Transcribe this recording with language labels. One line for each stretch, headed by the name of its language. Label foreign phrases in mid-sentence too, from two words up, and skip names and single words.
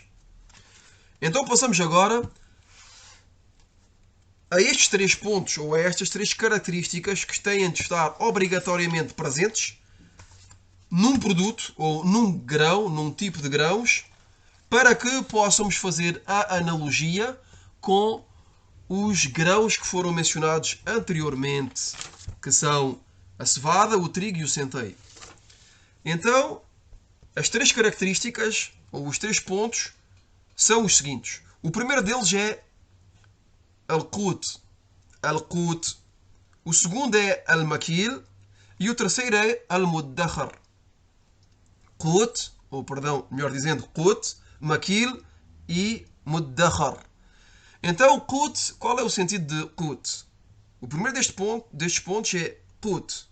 Portuguese: Então passamos agora a estes 3 pontos, ou a estas 3 características que têm de estar obrigatoriamente presentes num produto, ou num grão, num tipo de grãos, para que possamos fazer a analogia com os grãos que foram mencionados anteriormente, que são a cevada, o trigo e o centeio. Então, as 3 características, ou os 3 pontos, são os seguintes. O primeiro deles é al-qut. Al-qut. O segundo é al-makil. E o terceiro é al-muddakhar. Qut, ou perdão, melhor dizendo, qut, makil e muddakhar. Então, qut, qual é o sentido de qut? O primeiro destes pontos é qut.